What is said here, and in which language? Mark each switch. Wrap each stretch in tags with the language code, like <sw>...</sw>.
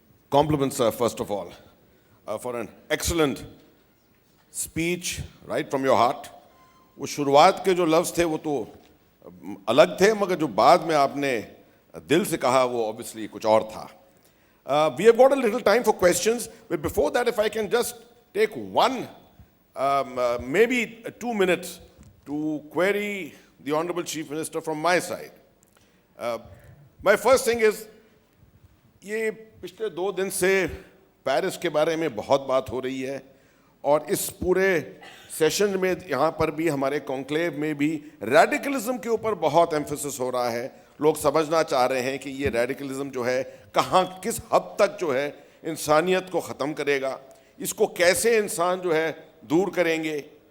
<en>Compliments, sir, first of all, for an excellent speech, right from your heart.</en> <ur>وہ شروعات کے جو لفظ تھے وہ تو الگ تھے, مگر جو بعد میں آپ نے دل سے کہا وہ obviously کچھ اور تھا.</ur> <en>We have got a little time for questions, but before that, if I can just take one, maybe 2 minutes to query the Honorable Chief Minister from my side. My first thing is,</en> <ur>یہ پچھلے 2 دن سے Paris کے بارے میں بہت بات ہو رہی ہے, اور اس پورے سیشن میں یہاں پر بھی ہمارے کانکلیو میں بھی ریڈیکلزم کے اوپر بہت ایمفیسس ہو رہا ہے. لوگ سمجھنا چاہ رہے ہیں کہ یہ ریڈیکلزم جو ہے کہاں کس حد تک جو ہے انسانیت کو ختم کرے گا, اس کو کیسے انسان جو ہے دور کریں گے.</ur>